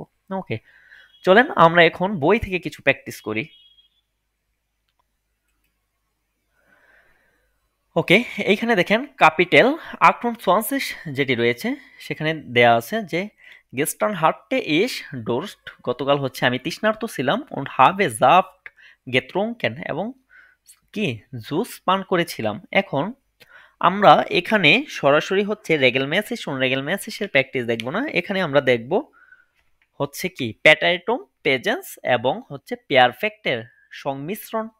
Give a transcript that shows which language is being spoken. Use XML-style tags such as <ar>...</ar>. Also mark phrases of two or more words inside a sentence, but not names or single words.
<bn>ওকে, চলেন আমরা এখন বই থেকে কিছু প্র্যাকটিস করি। ওকে, এইখানে দেখেন ক্যাপিটাল 28 যেটি রয়েছে, সেখানে দেয়া আছে যে</bn> <de>Gestern hatte ich Durst,</de> <bn>গতকাল হচ্ছে আমি তৃষ্ণার্ত ছিলাম।</bn> <de>und habe Saft getrunken,</de> <bn>এবং কি জুস পান করেছিলাম। এখন আমরা এখানে সরাসরি হচ্ছে রেগেলমেসিস রেগেলমেসিসের প্র্যাকটিস দেখবো না, এখানে আমরা দেখব হচ্ছে কি</bn> <de>Präteritum Präsens</de> <bn>এবং হচ্ছে পেয়ারফেক্টের সংমিশ্রণ।</bn>